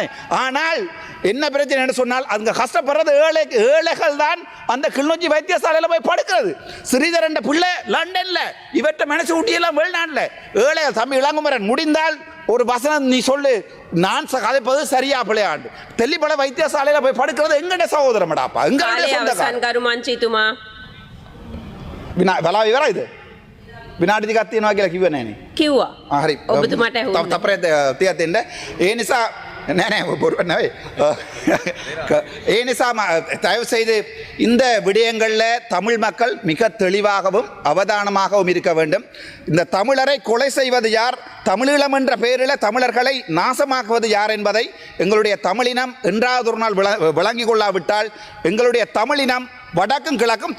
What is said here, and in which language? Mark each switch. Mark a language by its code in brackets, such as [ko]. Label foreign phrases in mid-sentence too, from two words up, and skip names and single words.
[ta] ஆனால் என்ன பிரச்சனை என்று சொன்னால் அங்கே கஷ்டப்படுறது ஏழைகள் தான். அந்த கிளிநொச்சி வைத்தியசாலையில் போய் படுக்கிறது. ஸ்ரீதரன் பிள்ளை லண்டனில், இவற்றை மனசு ஊட்டியெல்லாம் வெளிநாட்டில். ஏழைகள் தம்பி இளங்குமரன் முடிந்தால் ஒரு வசனம் நீ சொல்லு, நான் கதைப்பது சரியா பிள்ளையாண்டு. தெல்லிப்பள வைத்தியசாலையில் போய் படுக்கிறது எங்கட சகோதரமடாப்பா, [si] වෙලා ඉවරයිද? විනාඩි ටිකක් තියෙනවා කියලා කිව්වේ නෑනේ. කිව්වා. හරි. ඔබතුමාට ඇහුණා. තප්පරේ තියක් දෙන්න. ඒ නිසා නෑ බොරුවක් නෙවෙයි. ඒ නිසා [ta] தயவு செய்து இந்த விடயங்களில் தமிழ் மக்கள் மிக தெளிவாகவும் அவதானமாகவும் இருக்க வேண்டும். இந்த தமிழரை கொலை செய்வது யார், தமிழீழம் என்ற பெயரில் தமிழர்களை நாசமாக்குவது யார் என்பதை எங்களுடைய தமிழினம் என்றாவது ஒரு நாள் விளங்கிக் கொள்ளாவிட்டால் எங்களுடைய தமிழினம் வடக்கும் கிழக்கும் தொடர்ந்து அழியும்.